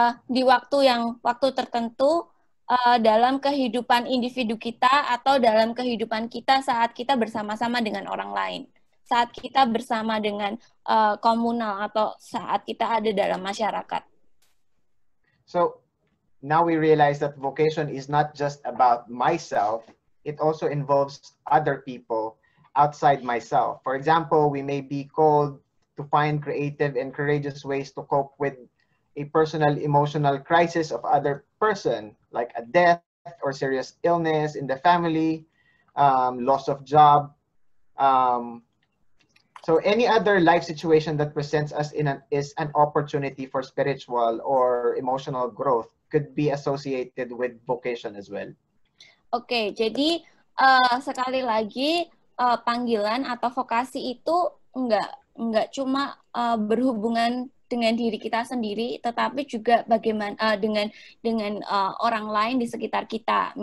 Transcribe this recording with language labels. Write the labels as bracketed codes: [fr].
[id] di waktu tertentu dalam kehidupan individu kita atau dalam kehidupan kita saat kita bersama-sama dengan orang lain, saat kita bersama dengan komunal atau saat kita ada dalam masyarakat. [en] So now we realize that vocation is not just about myself, it also involves other people outside myself. For example, we may be called to find creative and courageous ways to cope with a personal emotional crisis of other person, like a death or serious illness in the family, loss of job, so any other life situation that presents us is an opportunity for spiritual or emotional growth, could be associated with vocation as well. [id] Oke, jadi sekali lagi panggilan atau vokasi itu enggak cuma berhubungan dengan diri kita sendiri, tetapi juga bagaimana dengan orang lain di sekitar kita.